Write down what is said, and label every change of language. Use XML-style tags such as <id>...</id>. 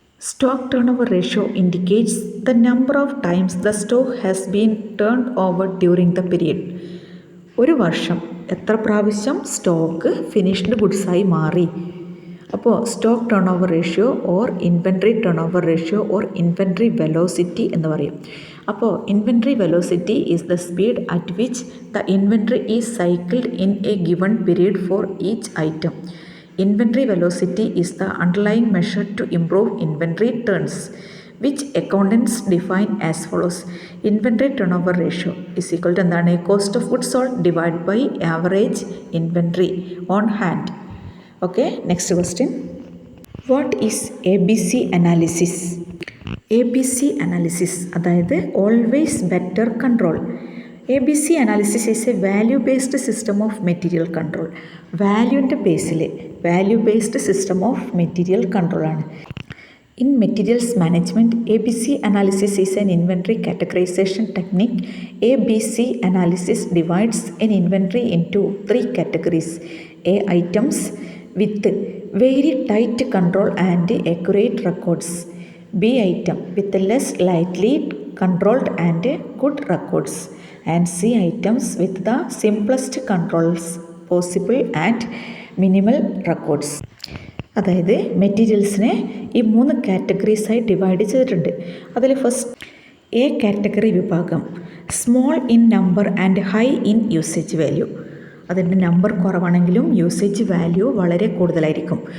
<en>Stock turnover ratio indicates the number of times the stock has been turned over during the period.</en> <ml>ഒരു വർഷം എത്ര പ്രാവശ്യം stock finished ഗുഡ്സായി മാറി. അപ്പോൾ stock turn over ratio or inventory turn over ratio or inventory velocity എന്ന് പറയും.</ml> <en>അപ്പോൾ inventory velocity is the speed at which the inventory is cycled in a given period for each item. Inventory velocity is the underlying measure to improve inventory turns, which accountants define as follows. Inventory turnover ratio is equal to</en> <ml>എന്താണ്?</ml> <en>Cost of goods sold divided by average inventory on hand. Okay, next question. What is ABC analysis? ABC analysis അതായത് always better control. ABC analysis is a value-based system of material control.</en> <ml>വാല്യൂൻ്റെ Basil value-based system of material കൺട്രോളാണ്.</ml> <en>In materials management, ABC analysis is an inventory categorization technique. ABC analysis divides an inventory into 3 categories. A. Items with very tight control and accurate records. B. Item with less lightly controlled and good records. And C. Items with the simplest controls possible and minimal records.</en> <ml>അതായത് മെറ്റീരിയൽസിനെ ഈ 3 കാറ്റഗറീസായി divide ചെയ്തിട്ടുണ്ട്. അതിൽ first A category വിഭാഗം,</ml> <en>Small in number and high in usage value.</en> <ml>അതിൻ്റെ number കുറവാണെങ്കിലും usage value വളരെ കൂടുതലായിരിക്കും.</ml>